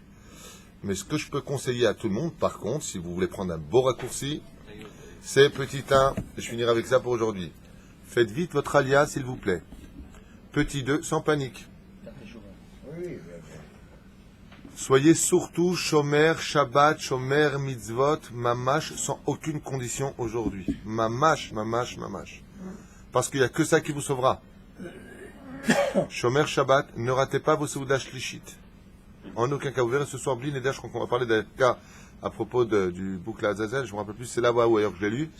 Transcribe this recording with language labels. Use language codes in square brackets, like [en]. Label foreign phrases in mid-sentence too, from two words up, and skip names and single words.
[fr] Mais ce que je peux conseiller à tout le monde, par contre, si vous voulez prendre un beau raccourci, c'est petit 1, et je finirai avec ça pour aujourd'hui. Faites vite votre alia, s'il vous plaît. Petit 2, sans panique. Soyez surtout [he] שומר שבת שומר מצוות ממש, [fr] sans aucune condition aujourd'hui. Mamash. Parce qu'il n'y a que ça qui vous sauvera. [he] שומר שבת, [fr] ne ratez pas vos [he] סעודת שלישית. [fr] En aucun cas, vous verrez ce soir, Blin et je crois qu'on va parler d'un cas à propos du boucle à Azazel, je ne me rappelle plus, c'est là-bas ou ailleurs que je l'ai lu.